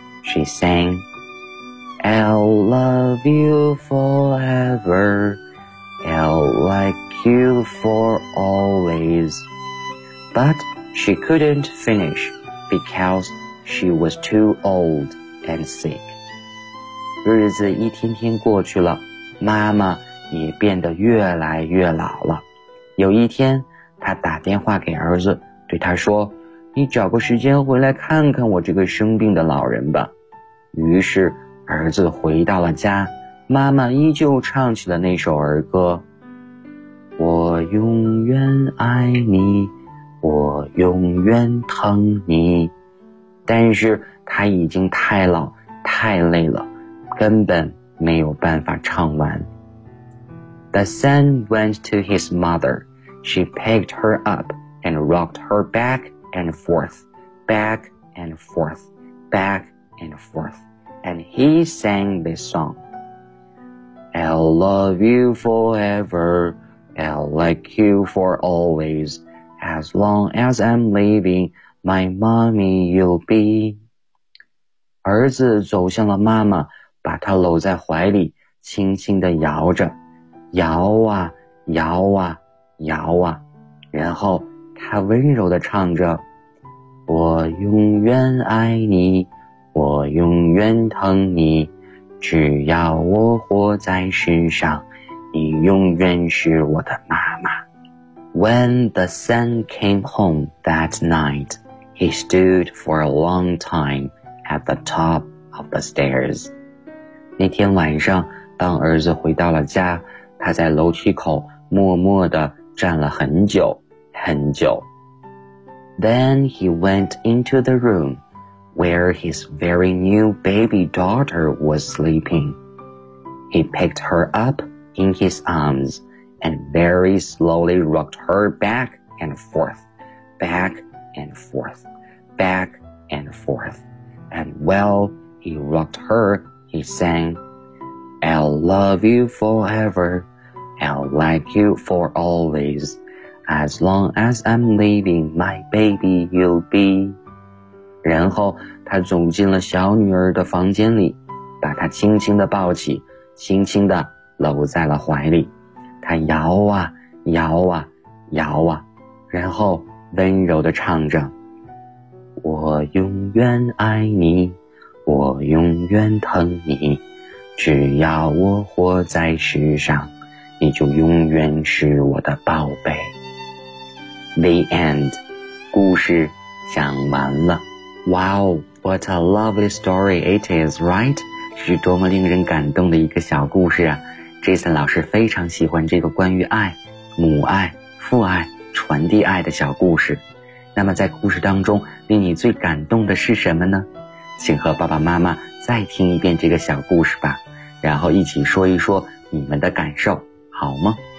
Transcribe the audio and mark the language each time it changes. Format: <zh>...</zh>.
<en>She sang, I'll love you forever. I'll like you for always. But she couldn't finish because she was too old and sick.</en> <zh>日子一天天过去了，妈妈也变得越来越老了。有一天，他打电话给儿子，对他说，你找个时间回来看看我这个生病的老人吧。于是儿子回到了家，妈妈依旧唱起了那首儿歌，我永远爱你，我永远疼你。但是他已经太老太累了，根本没有办法唱完。</zh> <en>The son went to his mother. She picked her up and rocked her back and forth, back and forth, back and forth. And he sang this song. I'll love you forever. I'll like you for always. As long as I'm living, my mommy you'll be.</en> <zh>儿子走向了妈妈，把她搂在怀里，轻轻地摇着。摇啊摇啊摇啊，然后他温柔地唱着，我永远爱你，我永远疼你，只要我活在世上，你永远是我的妈妈。</zh> <en>When the sun came home that night, he stood for a long time at the top of the stairs.</en> <zh>那天晚上，当儿子回到了家，他在楼梯口默默地站了很久很久。</zh> <en>Then he went into the room where his very new baby daughter was sleeping. He picked her up in his arms and very slowly rocked her back and forth, back and forth, back and forth. And while he rocked her, he sang, I'll love you foreverI'll like you for always. As long as I'm leaving, my baby you'll be.</en> <zh>然后他走进了小女儿的房间里，把她轻轻地抱起，轻轻地搂在了怀里。他摇啊摇啊摇啊，然后温柔地唱着，我永远爱你，我永远疼你，只要我活在世上，你就永远是我的宝贝。</zh> <en>The end.</en> <zh>故事讲完了。</zh> <en>Wow, what a lovely story it is, right?</en> <zh>是多么令人感动的一个小故事啊。Jason 老师非常喜欢这个关于爱、母爱、父爱、传递爱的小故事。那么在故事当中，令你最感动的是什么呢？请和爸爸妈妈再听一遍这个小故事吧，然后一起说一说你们的感受。好吗？</zh>